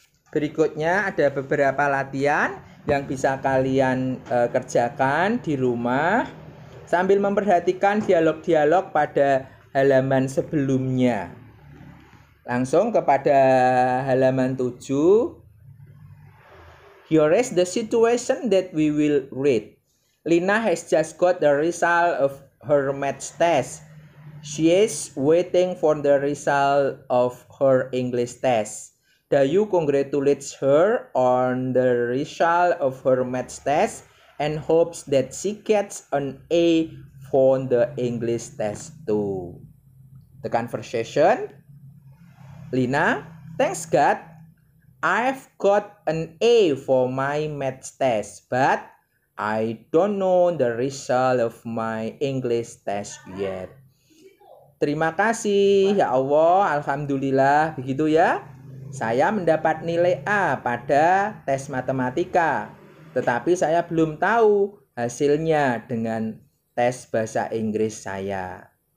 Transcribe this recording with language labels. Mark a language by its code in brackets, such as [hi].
[id] Berikutnya ada beberapa latihan yang bisa kalian kerjakan di rumah sambil memperhatikan dialog-dialog pada halaman sebelumnya. Langsung kepada halaman 7. [en] Here is the situation that we will read. Lina has just got the result of her maths test. She is waiting for the result of her English test. Dayu congratulates her on the result of her maths test and hopes that she gets an A for the English test too. The conversation. Lina, thanks God, I've got an A for my maths test, but I don't know the result of my English test yet. [id] Terima kasih ya Allah, alhamdulillah, begitu ya. Saya mendapat nilai A pada tes matematika, tetapi saya belum tahu hasilnya dengan tes bahasa Inggris saya.